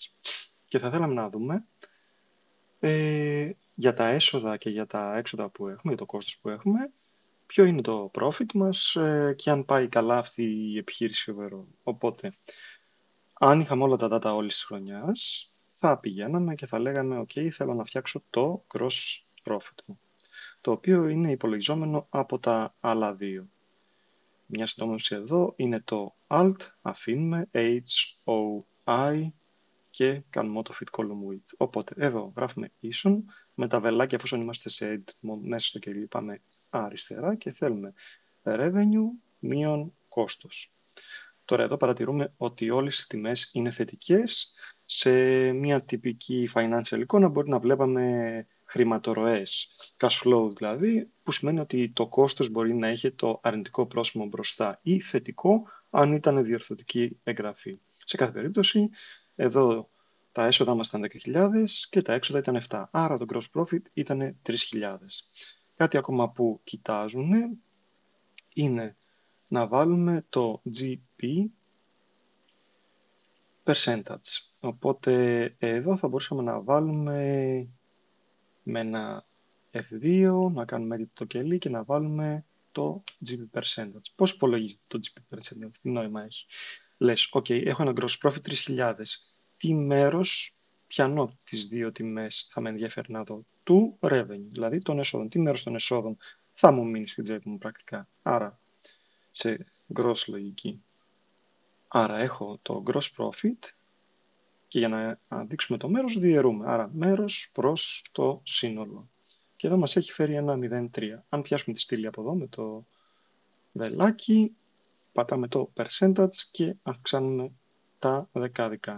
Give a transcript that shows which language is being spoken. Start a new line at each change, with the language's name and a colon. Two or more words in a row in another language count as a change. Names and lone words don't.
Greek: Και θα θέλαμε να δούμε για τα έσοδα και για τα έξοδα που έχουμε, για το κόστος που έχουμε, ποιο είναι το profit μας και αν πάει καλά αυτή η επιχείρηση overall. Οπότε, αν είχαμε όλα τα data όλης της χρονιάς, θα πηγαίναμε και θα λέγαμε «OK, θέλω να φτιάξω το
English: gross profit
Greek: μου», το οποίο είναι υπολογιζόμενο από τα άλλα δύο. Μια συντόμευση εδώ είναι το Alt, αφήνουμε H, O, I και κάνουμε
English: auto-fit column width.
Greek: Οπότε εδώ γράφουμε ίσον, με τα βελάκια εφόσον είμαστε σε
English: edit mode
Greek: μέσα στο κελί πάμε αριστερά και θέλουμε revenue μείον κόστος. Τώρα εδώ παρατηρούμε ότι όλες οι τιμές είναι θετικές. Σε μια τυπική financial εικόνα μπορεί να βλέπαμε χρηματορροές,
English: cash flow
Greek: δηλαδή, που σημαίνει ότι το κόστος μπορεί να έχει το αρνητικό πρόσημο μπροστά ή θετικό αν ήταν διορθωτική εγγραφή. Σε κάθε περίπτωση, εδώ τα έσοδα μας ήταν 10.000 και τα έξοδα ήταν 7. Άρα το
English: gross profit
Greek: ήταν 3.000. Κάτι ακόμα που κοιτάζουν είναι να βάλουμε το
English: GP percentage.
Greek: Οπότε εδώ θα μπορούσαμε να βάλουμε με ένα F2, να κάνουμε edit το κελί και να βάλουμε το
English: GP percentage.
Greek: Πώς υπολογίζεται το
English: GP percentage,
Greek: τι νόημα έχει. Λες, OK, έχω ένα
English: gross profit
Greek: 3.000. Τι μέρος, ποιανό από τις δύο τιμές θα με ενδιαφέρει να δω, του revenue, δηλαδή των εσόδων. Τι μέρος των εσόδων θα μου μείνει στην τσέπη μου πρακτικά. Άρα, σε gross λογική. Άρα έχω το
English: gross profit
Greek: και για να δείξουμε το μέρος διαιρούμε. Άρα μέρος προς το σύνολο. Και εδώ μας έχει φέρει ένα 0,3. Αν πιάσουμε τη στήλη από εδώ με το βελάκι, πατάμε το percentage και αυξάνουμε τα δεκάδικα.